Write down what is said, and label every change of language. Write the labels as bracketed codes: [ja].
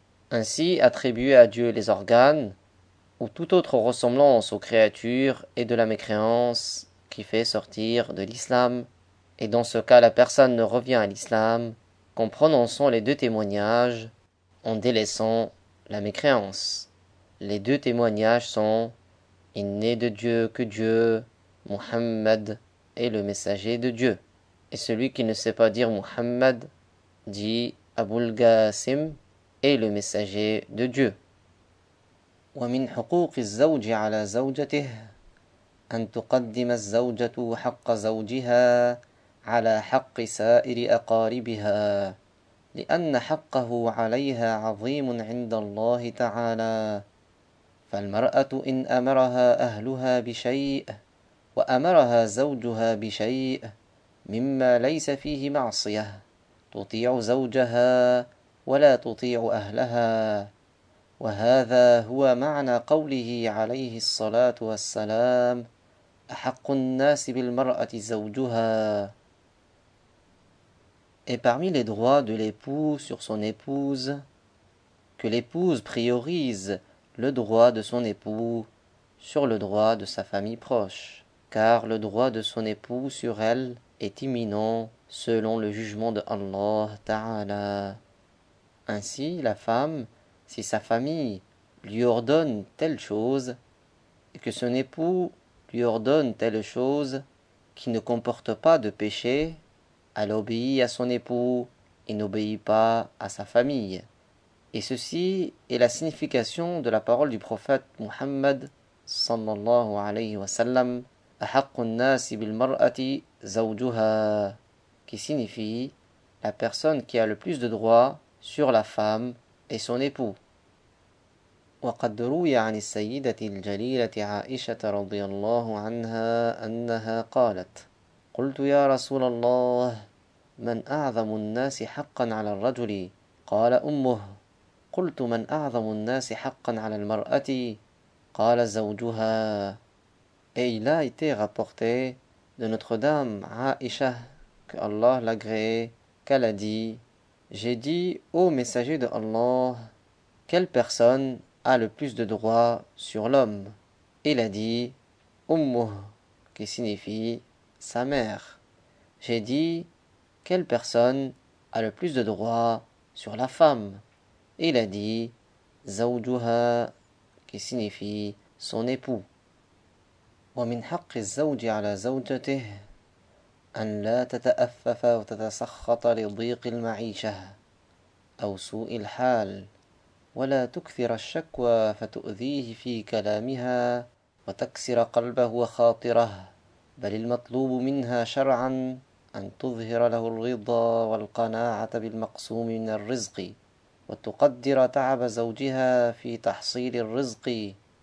[fr] Ainsi, attribuer à Dieu les organes ou toute autre ressemblance aux créatures est de la mécréance qui fait sortir de l'islam, et dans ce cas la personne ne revient à l'islam qu'en prononçant les deux témoignages, en délaissant la mécréance. Les deux témoignages sont: il n'est de Dieu que Dieu, Muhammad est le messager de Dieu. Et celui qui ne sait pas dire Muhammad dit Abul Qasim est le messager de Dieu. [ar] ومن حقوق الزوج على زوجته أن تقدم الزوجة حق زوجها على حق سائر أقاربها لأن حقه عليها عظيم عند الله تعالى فالمرأة إن أمرها أهلها بشيء وأمرها زوجها بشيء مما ليس فيه معصية تطيع زوجها ولا تطيع أهلها وهذا هو معنى قوله عليه الصلاة والسلام أحق الناس بالمرأة زوجها. [fr] Et parmi les droits de l'époux sur son épouse, que l'épouse priorise le droit de son époux sur le droit de sa famille proche, car le droit de son époux sur elle est imminent selon le jugement de Allah Ta'ala. Ainsi, la femme, si sa famille lui ordonne telle chose, et que son époux lui ordonne telle chose qui ne comporte pas de péché, elle obéit à son époux et n'obéit pas à sa famille. Et ceci est la signification de la parole du prophète Muhammad sallallahu alayhi wa sallam [ar] أحق الناس بالمرأة زوجها [fr] qui signifie la personne qui a le plus de droits sur la femme et son époux. [ar] وقد روي عن السيدة الجليلة عائشة رضي الله عنها أنها قالت قلت يا رسول الله من أعظم الناس حقا على الرجل قال أمه قلت من أعظم الناس حقا على المرأة قال زوجها. [fr] Et il a été rapporté de Notre-Dame Aïcha, que Allah l'agréé, qu'elle a dit j'ai dit ô messager de Allah, quelle personne a le plus de droits sur l'homme? Il a dit Ummuh, qui signifie sa mère. J'ai dit quelle personne a le plus de droits sur la femme? Il a dit Zawjuha, qui signifie son époux. [ar] ومن حق الزوج على زوجته أن لا تتأفف وتتسخط لضيق المعيشة أو سوء الحال ولا تكثر الشكوى فتؤذيه في كلامها وتكسر قلبه وخاطره بل المطلوب منها شرعا أن تظهر له الرضا والقناعة بالمقسوم من الرزق وتقدر تعب زوجها في تحصيل الرزق